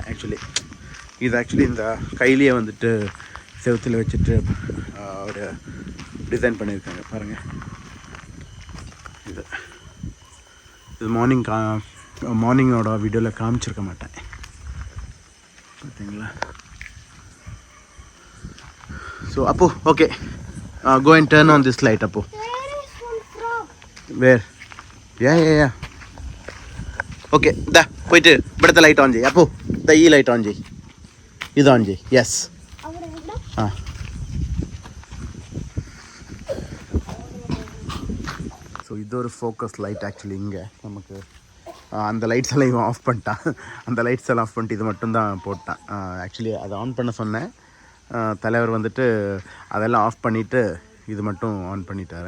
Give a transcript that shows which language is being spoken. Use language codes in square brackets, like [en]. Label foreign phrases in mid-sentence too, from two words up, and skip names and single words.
[ta] ஆக்சுவலி இந்த கையிலேயே வந்துட்டு செவுத்தில் வச்சுட்டு ஒரு டிசைன் பண்ணியிருக்காங்க பாருங்கள். இது மார்னிங்கோட வீடியோவில் காமிச்சிருக்க மாட்டேன், பார்த்தீங்களா? [en] So okay, go and turn on this light. Where? Yeah. [ml] Okay, போயிட்டு இവിടുത്തെ [en] light on [ml] ചെയ്യ്. ഈ [en] light on [ml] ചെയ്യ്, ഇത് ഓൺ ചെയ്യ്. യെസ്. [ta] ஸோ இது ஒரு [en] focus light. [ta] ஆக்சுவலி இங்கே நமக்கு அந்த லைட்ஸ் எல்லாம் இவன் ஆஃப் பண்ணிட்டான். அந்த லைட்ஸ் எல்லாம் ஆஃப் பண்ணிட்டு இது மட்டும்தான் போட்டான். ஆக்சுவலி அதை ஆன் பண்ண சொன்னேன். தலைவர் வந்துட்டு அதெல்லாம் ஆஃப் பண்ணிவிட்டு இது மட்டும் ஆன் பண்ணிட்டாரு.